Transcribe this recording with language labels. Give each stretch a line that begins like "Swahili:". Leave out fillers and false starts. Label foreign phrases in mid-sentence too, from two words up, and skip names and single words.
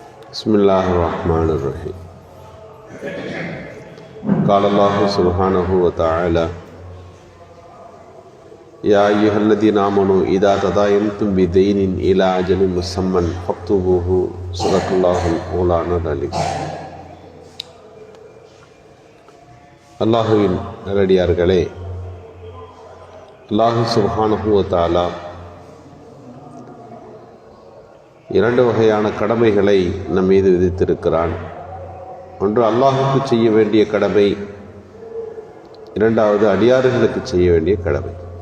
Arabic: بسم الله الرحمن الرحيم. قال الله سبحانه وتعالى يا أيها الذين آمنوا إذا تداينتم بدين إلى أجل مسمى فاكتبوه صدق الله مولانا العليم.
Tamil: அல்லாஹுவின் நல்லடியார்களே, அல்லாஹு
Arabic: سبحانه وتعالى
Tamil: இரண்டு வகையான கடமைகளை நம் மீது விதித்திருக்கிறான். ஒன்று அல்லாஹுக்கு செய்ய வேண்டிய கடமை, இரண்டாவது அடியார்களுக்கு செய்ய வேண்டிய கடமை.